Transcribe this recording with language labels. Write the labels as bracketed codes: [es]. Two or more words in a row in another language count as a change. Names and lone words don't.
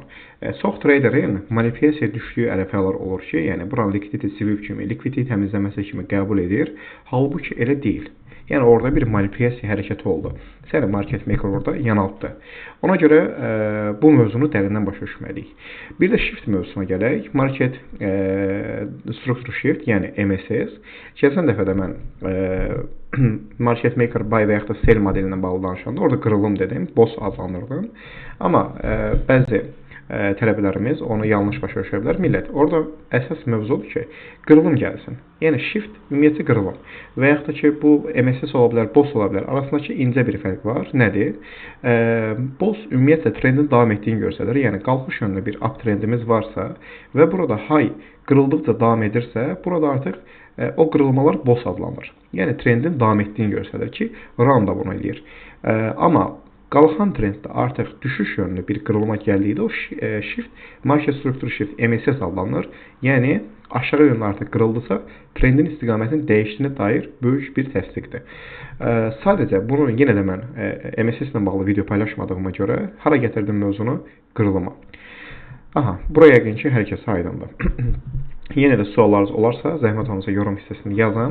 [az] Çox traderin manipulyasiya düşdüyü ərəfələr olur ki, yəni buranın [en] likvidity sweep [az] kimi, likvidity təmizləməsi kimi qəbul edir. Halbuki elə deyil. Yəni orada bir manipulyasiya hərəkəti oldu. Səni [en] market maker [az] orada yanıltdı. Ona görə bu mövzunu dərindən başa düşməliyik. Bir də shift mövzusuna gələk. [en] Market structure shift, [az] yəni MSS. Keçən dəfə də mən [en] market maker buy [az] və yaxud da sell modeli ilə bağlı danışanda orada qırılım dedim, boss adlandırdım. Amma bəzi tələbələrimiz onu yanlış başa düşə bilər. Millət, orada əsas mövzu odur ki, qırılım gəlsin. Yəni shift ümumiyyətlə qırılım. Və yaxud da ki, bu MSS ola bilər, boss ola bilər. Arasındakı incə bir fərq var. Nədir? Boss ümumiyyətlə trendin davam etdiyini göstərir. Yəni qalxış yönlü bir [en] up trendimiz [az] varsa və burada high qırıldıqca davam edirsə, burada artıq o qırılmalar boss adlanır. Yəni trendin davam etdiyini göstərir ki, round da bunu eləyir. Amma qalxan trenddə artıq düşüş yönlü bir qırılma gəldikdə o shift, [en] market structure shift, [az] MSS adlanır. Yəni aşağı yönlü artıq qırıldısa, trendin istiqamətinin dəyişdiyinə dair böyük bir təsdiqdir. Sadəcə bunu yenə də mən MSS ilə bağlı video paylaşmadığıma görə hara gətirdim mövzunu? Qırılıma. Aha, buraya yəqin ki, hər kəs aydındır. Yenə də suallarınız olarsa, zəhmət olmasa yorum hissəsini yazın.